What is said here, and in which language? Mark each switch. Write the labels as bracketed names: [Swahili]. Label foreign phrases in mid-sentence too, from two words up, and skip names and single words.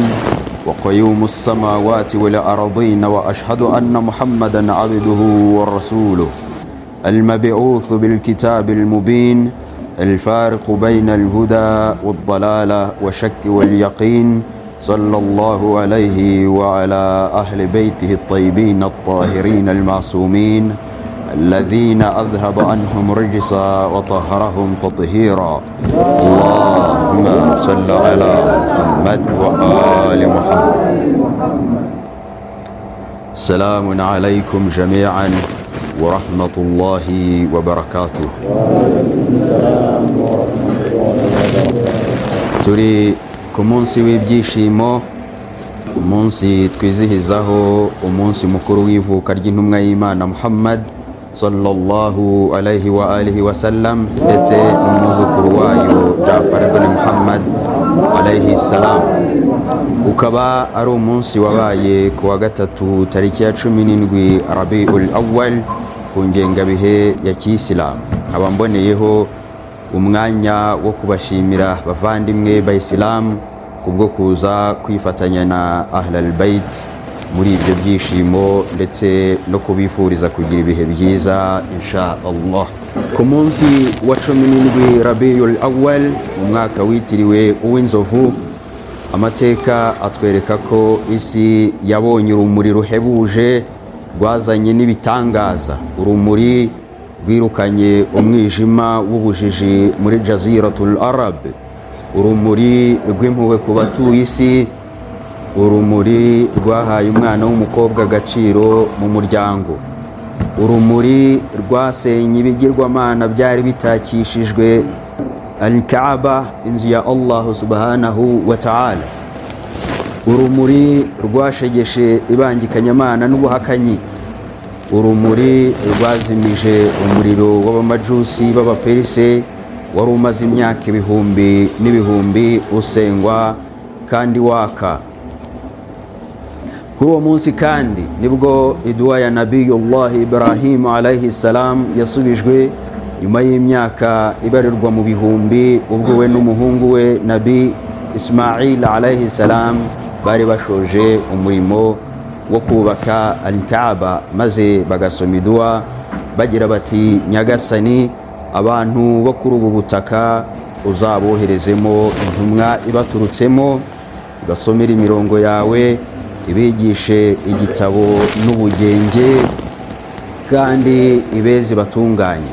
[Arabic] وقيوم السماوات والأرضين، وأشهد أن محمدا عبده ورسوله المبعوث بالكتاب المبين الفارق بين الهدى والضلالة والشك واليقين، صلى الله عليه وعلى أهل بيته الطيبين الطاهرين المعصومين الذين أذهب عنهم رجسا وطهرهم تطهيرا. اللهم صل على محمد وآل محمد. السلام عليكم جميعا ورحمة الله وبركاته. [Kinyarwanda] turi ku munsi w'ibyishimo, umunsi twizihizaho umunsi mukuru w'ivuka ry'intumwa y'Imana Muhammad [Arabic] صلى الله عليه وعلى آله وسلم, [Kinyarwanda] ndetse n'umwuzukuru wayo Jafar ibn Muhammad [Arabic] عليه السلام. [Kinyarwanda] Ukaba ari umunsi wabaye ku wa gatatu tariki ya 17 Rabiul Awwal ku ngengabihe ya Kiyisilamu. Nkaba mboneyeho umwanya wo kubashimira bavandimwe bayisilamu kubwo kuza kwifatanya na Ahlul Bayt muri ibyo byishimo, ndetse no kubifuriza kugira ibihe byiza [Arabic] إن شاء الله. [Kinyarwanda] Ku munsi wa 17 Rabiul Awwal, umwaka witiriwe uw'inzovu, amateka atwereka ko isi yabonye urumuri ruhebuje rwazanye n'ibitangaza, urumuri rwirukanye umwijima w'ubujiji muri Jaziratul Arab, urumuri rw'impuhwe ku batuye isi, urumuri rwahaye umwana w'umukobwa agaciro mu muryango, urumuri rwasenye ibigirwamana byari bitakishijwe Al-Kaaba, inzu ya [Arabic] الله سبحانه وتعالى, [Kinyarwanda] urumuri rwashegeshe ibangikanyamana n'ubuhakanyi, urumuri rwazimije umuriro w'abamajusi b'abaperise wari umaze imyaka ibihumbi n'ibihumbi usengwa kandi waka. Kuri uwo munsi kandi nibwo iduwa ya Nabiyullah Ibrahim [Arabic] عليه السلام [Kinyarwanda] yasubijwe nyuma y'imyaka ibarirwa mu bihumbi, ubwo we n'umuhungu we Nabi Ismail [Arabic] عليه السلام [Kinyarwanda] bari bashoje umurimo wo kubaka Al-Kaaba, maze bagasoma iduwa bagira bati: Nyagasani, abantu bo kuri ubu butaka uzaboherezemo intumwa ibaturutsemo, basomera imirongo yawe, ibigishe igitabo n'ubugenge, kandi ibezi batunganye.